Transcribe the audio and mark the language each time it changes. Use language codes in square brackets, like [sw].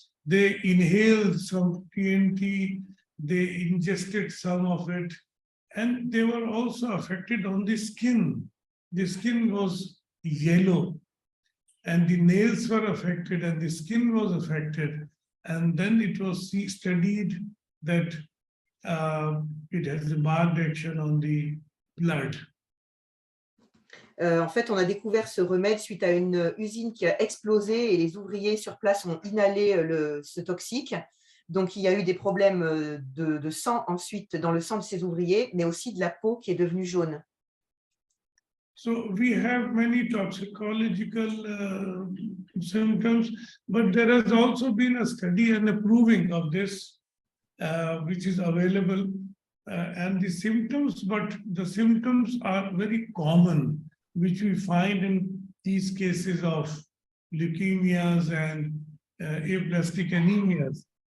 [en] They inhaled some TNT, they ingested some of it, and they were also affected on the skin. The skin was yellow, and the nails were affected, and the skin was affected. And then it was studied that it has a marked action on the blood. [fr] En fait, on a découvert ce remède suite à une usine qui a explosé et les ouvriers sur place ont inhalé ce toxique. Donc, il y a eu des problèmes de sang ensuite dans le sang de ces ouvriers, mais aussi de la peau qui est devenue jaune. [en] So we have many toxicological symptoms, but there has also been a study and a proving of this, which is available. And the symptoms are very common, which we find in these cases of leukemias and aplastic anemias.